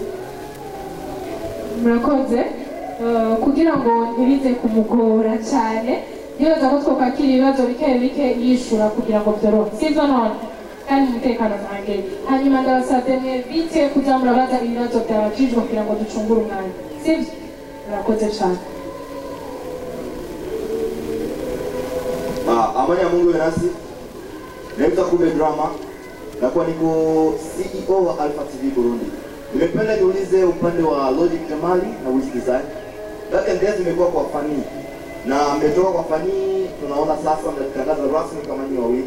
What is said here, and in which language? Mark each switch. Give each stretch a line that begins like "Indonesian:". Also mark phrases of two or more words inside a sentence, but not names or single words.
Rundi: Murakoze kugira ngo ntibize kumugora cyane, nibaza ko twakira ibibazo bike yishura kugira ngo byorohe, sivyo none kandi umutekano nange. Hanyuma ndabasabye mwe bite kuza murabaza ibibazo byabajijwe kugira ngo ducungure umwanya, sivyo? Murakoze cyane.
Swahili: Amanya Mungu nasi naitwa Kumbe Drama na kwa niko CEO wa Alpha TV Burundi. Nimependa niulize upande wa Logic Jamali na Wiz Design. Dada ndiye imekuwa kwa fani na ametoka kwa fani, tunaona sasa mnatangaza rasmi kama ni wawili.